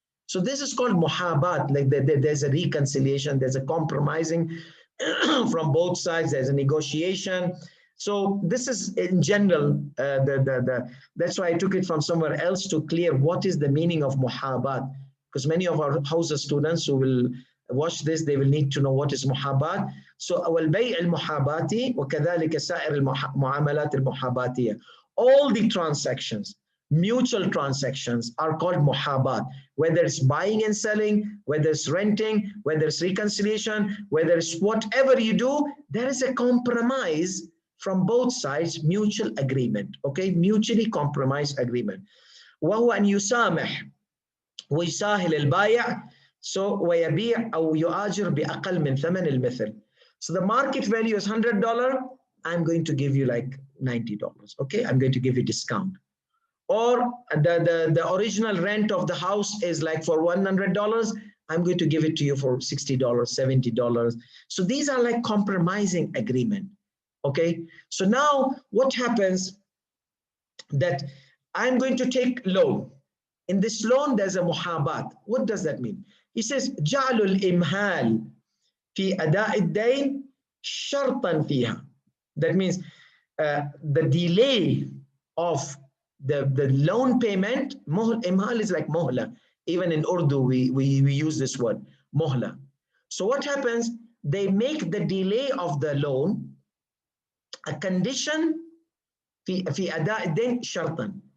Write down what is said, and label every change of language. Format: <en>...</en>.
<en>So this is called muhabat. Like there's a reconciliation, there's a compromising from both sides. There's a negotiation. So this is in general. That's why I took it from somewhere else to clear what is the meaning of muhabat. Because many of our Hausa students who will watch this, they will need to know what is muhabat.</en> <ar>So والبيع المحاباتي وكذلك سائر المعاملات المحاباتية.</ar> <en>All the transactions, mutual transactions, are called muhabat. Whether it's buying and selling, whether it's renting, whether it's reconciliation, whether it's whatever you do, there is a compromise from both sides mutual agreement, okay, mutually compromised agreement.</en> <ar>وهو أن يسامح ويساهل البائع ويبيع أو يؤاجر بأقل من ثمن المثل.</ar> <en>So the market value is $100. I'm going to give you like $90. Okay, I'm going to give you discount. Or the original rent of the house is like for $100. I'm going to give it to you for $60, $70. So these are like compromising agreement. Okay, so now what happens that I'm going to take loan. In this loan, there's a muhabat. What does that mean? He says,</en> <ar>جعل الإمهال في أداء الدين شرطا فيها.</ar> <en>That means the delay of the loan payment, imhal is like mohla. Even in Urdu, we use this word, mohla. So what happens? They make the delay of the loan a condition</en> <ar>في أداء الدين شرطا.</ar>